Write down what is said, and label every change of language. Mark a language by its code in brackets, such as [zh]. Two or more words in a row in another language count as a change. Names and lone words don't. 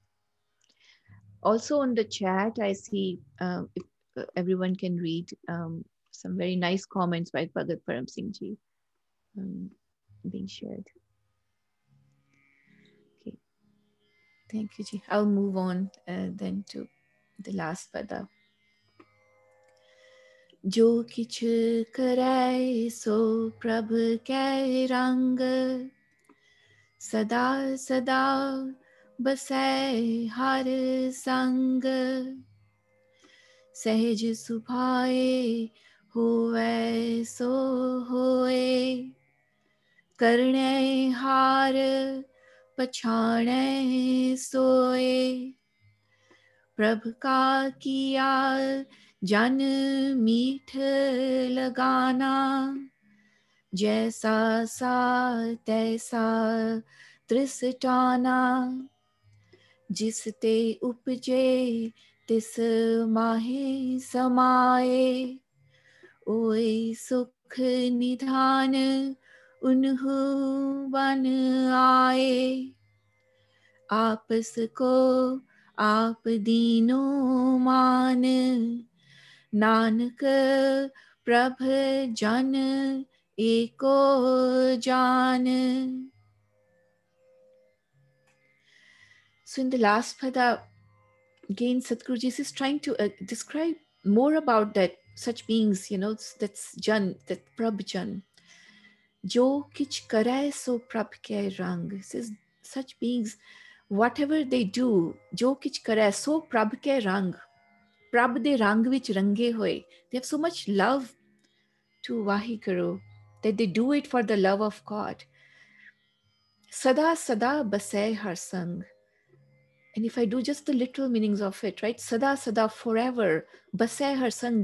[en] Also on the chat, I see if everyone can read some very nice comments by Bhagat Param Singh Ji being shared. Okay. Thank you, Ji. I'll move on then to the last pada. [pa] ਜੋ ਕਿਛ ਕਰੈ ਸੋ ਪ੍ਰਭ ਕੈ ਰੰਗ, ਸਦਾ ਸਦਾ ਬਸੈ ਹਰ ਸੰਗ, ਸਹਜ ਸੁਭਾਏ ਹੋਵੈ ਸੋ ਹੋਏ, ਕਰਣੇ ਹਾਰ ਪਛਾਣੇ ਸੋਏ, ਪ੍ਰਭ ਕਾ ਕੀਆ ਜਨ ਮੀਠ ਲਗਾਨਾ, ਜੈਸਾ ਸਾ ਤੈਸਾ ਤ੍ਰਿਸਟਾਨਾ, ਜਿਸਤੇ ਉਪਜੇ ਤਿਸ ਮਹੇ ਸਮਾਏ. ਓਇ ਸੁਖ ਨਿਧਾਨ ਉਨਹੂ ਬਨ ਆਏ. ਆਪਸ ਕੋ ਆਪ ਦੀਨੋ ਮਾਨ, ਨਾਨਕ ਪ੍ਰਭ ਜਨ ਏਕੋ ਜਾਨ. [en] So in the last pada, again Satguruji is trying to describe more about that such beings, that's Jan, that [pa] ਪ੍ਰਭ ਜਨ. ਜੋ ਕਿਛ ਕਰੈ ਸੋ ਪ੍ਰਭ ਕੇ ਰੰਗ. [en] Says such beings, whatever they do, [pa] ਜੋ ਕਿਛ ਕਰੈ ਸੋ ਪ੍ਰਭ ਕੇ ਰੰਗ. ਪ੍ਰਭ ਦੇ ਰੰਗ ਵਿਚ ਰੰਗੇ ਹੋਏ. [en] They have so much love to Vahiguru that they do it for the love of God. [pa] ਸਦਾ ਸਦਾ ਬਸੈ ਹਰ ਸੰਗ. [en] And if I do just the literal meanings of it, right? [pa] ਸਦਾ ਸਦਾ forever. ਬਸੈ ਹਰ ਸੰਗ.